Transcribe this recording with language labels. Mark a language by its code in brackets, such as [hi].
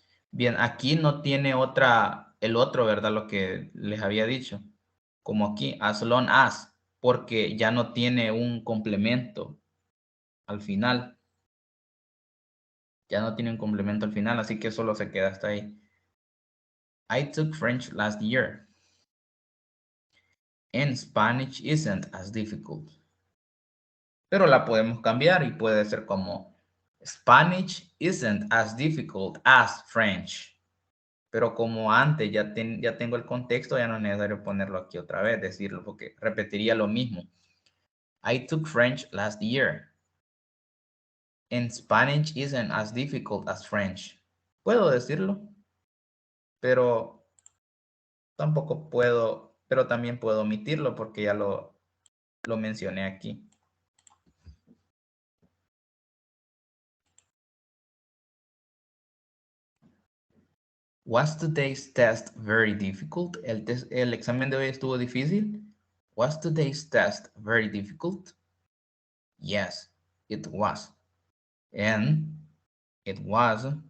[es] Bien, aquí no tiene el otro, ¿verdad? Lo que les había dicho. Como aquí, as long as, porque ya no tiene un complemento al final. Ya no tiene un complemento al final, así que solo se queda hasta ahí. [en] I took French last year. And Spanish isn't as difficult. [es] Pero la podemos cambiar y puede ser como [en] Spanish isn't as difficult as French. [es] Pero como antes ya tengo el contexto, ya no es necesario ponerlo aquí otra vez, decirlo, porque repetiría lo mismo. [en] I took French last year. And Spanish isn't as difficult as French. [es] Puedo decirlo, pero tampoco puedo, pero también puedo omitirlo porque ya lo mencioné aquí. [en] Was today's test very difficult? [es] El examen de hoy estuvo difícil. [en] Was today's test very difficult? Yes, it was. And it was.